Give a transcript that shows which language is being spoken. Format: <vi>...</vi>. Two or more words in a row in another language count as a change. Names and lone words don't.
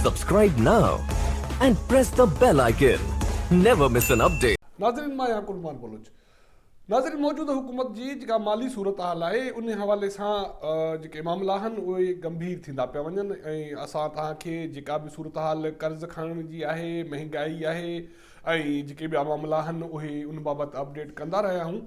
<en>Subscribe now and press the bell icon. Never miss an update.</en> <sd>नाज़रीन मां यहाँ कुर्बान बलोच नाज़रीन मौजूदा हुकूमत जी जेका माली सूरत हाल आहे उन हवाले सां जेके मामला आहिनि उहे गंभीर थींदा पिया वञनि ऐं असां तव्हांखे जेका बि सूरत हाल कर्ज़ खणण जी आहे महांगाई आहे ऐं जेके ॿिया मामला आहिनि उहे उन बाबति अपडेट कंदा रहिया आहियूं।</sd>